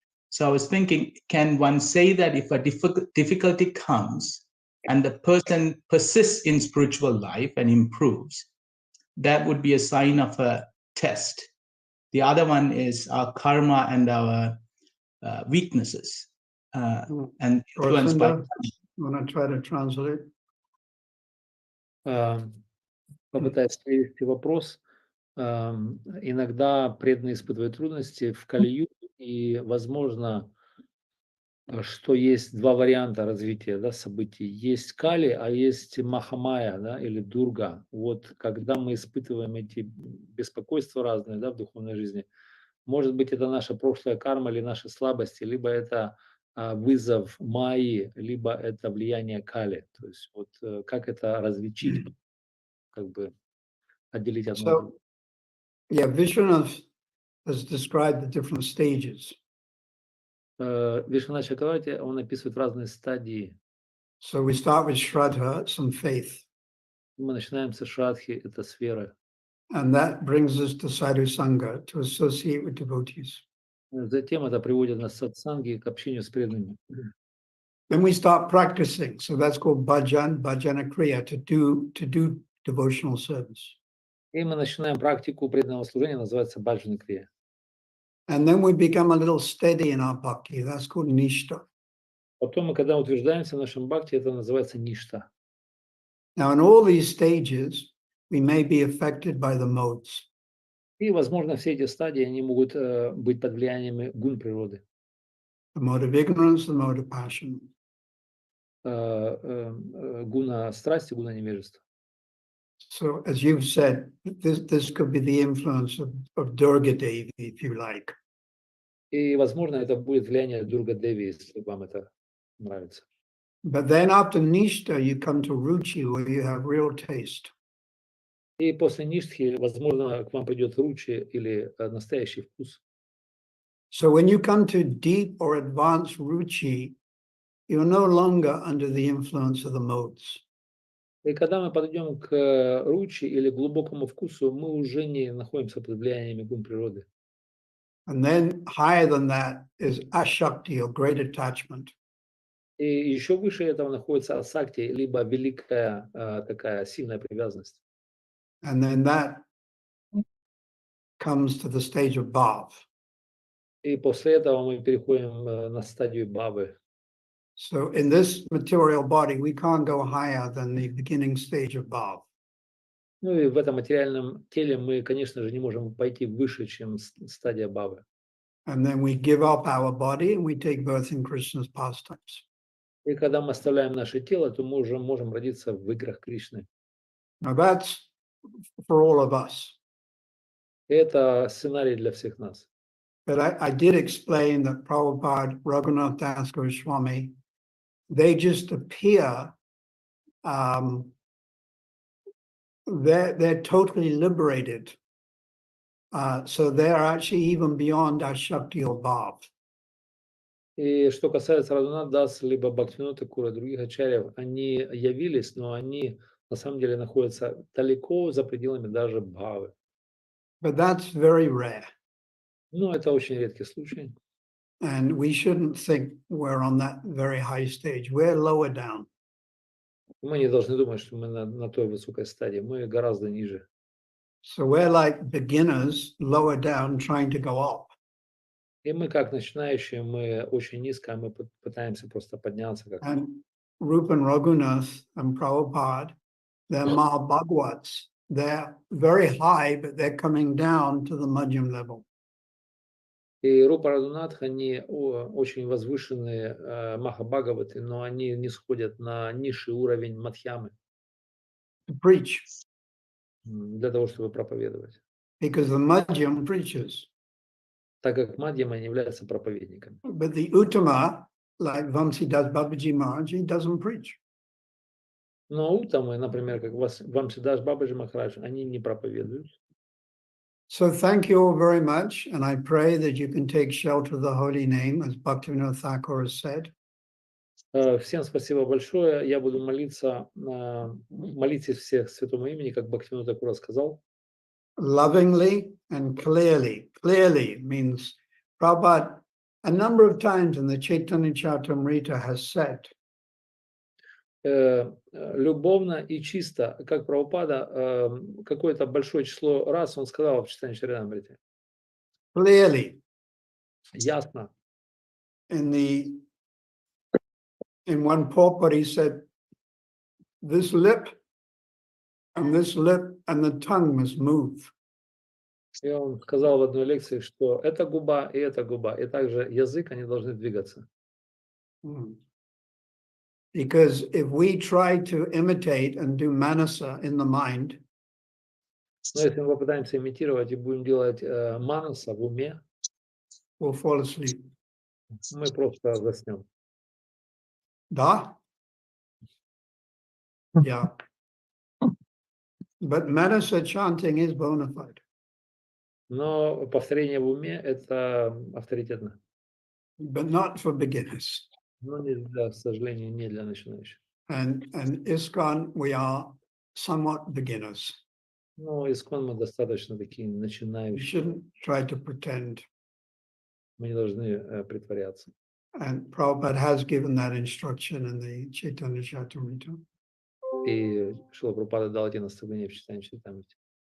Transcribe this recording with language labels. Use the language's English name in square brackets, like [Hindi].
[English] So I was thinking, can one say that if a difficulty comes and the person persists in spiritual life and improves, that would be a sign of a test? The other one is our karma and our weaknesses and influenced by. You want to try to translate? [Russian] Попытаюсь перевести вопрос. Иногда преданные испытывают трудности в Кали-юге, и возможно, что есть два варианта развития, да, событий. Есть Кали, а есть Махамая, да, или Дурга. Вот когда мы испытываем эти беспокойства разные, да, в духовной жизни, может быть, это наша прошлая карма или наши слабости, либо это вызов Майи, либо это влияние Кали. То есть вот как это различить, как бы отделить одно от другого. [English] Yeah, Vishwanath has described the different stages. [Russian] Вишванат Чакраварти, он описывает разные стадии. [English] So we start with Shraddha, some faith. [Russian] Мы начинаем с Шрадхи, это с веры. [English] And that brings us to Sadhu Sangha, to associate with devotees. [Russian] Затем это приводит нас к сатсанге, к общению с преданными. [English] Then we start practicing. So that's called bhajan, bhajana kriya, to do devotional service. [Russian] И мы начинаем практику преданного служения, называется баджана крия. [English] And then we become a little steady in our bhakti. That's called nishta. [Russian] Потом мы, когда утверждаемся в нашем бхакти, это называется ништа. [English] Now, in all these stages, we may be affected by the modes. [Russian] И, возможно, все эти стадии, они могут быть под влиянием гун природы. [English] The mode of ignorance, the mode of passion. [Russian] Гуна страсти, гуна невежества. [English] So, as you've said, this could be the influence of Durga Devi, if you like. [Russian] И, возможно, это будет влияние Дурга Деви, если вам это нравится. [English] But then after Nishta, you come to Ruchi, where you have real taste. [Russian] И после ништхи, возможно, к вам придет ручи или настоящий вкус. [English] So when you come to deep or advanced Ruchi, you're no longer under the influence of the modes. [Russian] И когда мы подойдем к ручи или глубокому вкусу, мы уже не находимся под влиянием гун природы. [English] And then higher than that is Ashakti, or great attachment. [Russian] И еще выше этого находится асакти, либо великая такая сильная привязанность. [English] And then that comes to the stage of bhav. [Russian] И после этого мы переходим на стадию бавы. [English] So in this material body, we can't go higher than the beginning stage of bhav. [Russian] Ну и в этом материальном теле мы, конечно же, не можем пойти выше, чем стадия бавы. [English] And then we give up our body and we take birth in Krishna's pastimes. [Russian] И когда мы оставляем наше тело, то мы уже можем родиться в играх Кришны. [English] Now that's for all of us. [Russian] И это сценарий для всех нас. [English] But I did explain that Prabhupada, Raghunath Das Goswami, they just appear, they're totally liberated. So they're actually even beyond our Shakti or Bhav. [Russian] И что касается Рагунат Дас, либо Бхактивинода Тхакура, других ачарьев, они явились, но они на самом деле находятся далеко за пределами даже бхавы. [English] But that's very rare. [Russian] Но это очень редкий случай. [English] And we shouldn't think we're on that very high stage. We're lower down. [Russian] Мы не должны думать, что мы на той высокой стадии. Мы гораздо ниже. [English] So we're like beginners, lower down, trying to go up. [Russian] И мы как начинающие, мы очень низко, мы пытаемся просто подняться. [English] And Rupa and Raghunath and Prabhupada, they're Mahabhagavats. They're very high, but they're coming down to the Madhyam level. [Russian] И Рупа Рагунатх, они очень возвышенные Махабхагаваты, но они не сходят на низший уровень Мадхьямы. [English] To preach. [Russian] Для того, чтобы проповедовать. [English] Because the Madhyam preaches. [Russian] Так как Мадьяма не является проповедником. [English] But the Uttama, like Vamsidas Babaji Maharaj, he doesn't preach. [Russian] Но Уттамы, например, как Вамсидас Бабаджи Махарадж, они не проповедуют. [English] So thank you all very much, and I pray that you can take shelter of the holy name, as Bhaktivinoda Thakur has said. [Russian] Всем спасибо большое. Я буду молиться, молитесь всех святому имени, как Бхактивинода Тхакур сказал. [English] Lovingly and clearly. Clearly means Prabhupada a number of times in the Chaitanya Charitamrita has said. [Russian] Любовно и чисто, как Прабхупада, какое-то большое число раз он сказал в читании Чаритамрите. [English] Clearly. [Russian] Ясно. [English] In one purport he said, this lip and the tongue must move. [Russian] И он сказал в одной лекции, что эта губа, и также язык, они должны двигаться. [English] Because if we try to imitate and do manasa in the mind, [Russian] но если мы попытаемся имитировать и будем делать манаса в уме, [English] we'll fall asleep. [Russian] Мы просто заснем. Да? [English] Yeah. But manasa chanting is bona fide. [Russian] Но повторение в уме это авторитетно. [English] But not for beginners. [Russian] Но не для, к сожалению, не для начинающих. [English] And ISKCON, we are somewhat beginners. [Russian] Ну, ISKCON мы достаточно такие [English] We [Russian] начинающие. [English] shouldn't try to pretend. [Russian] Мы не должны притворяться. [English] And Prabhupada has given that instruction in the Chaitanya Charitamrita. [Russian] И Шрила Прабхупада дал эти наставления в читании Чаритамрите.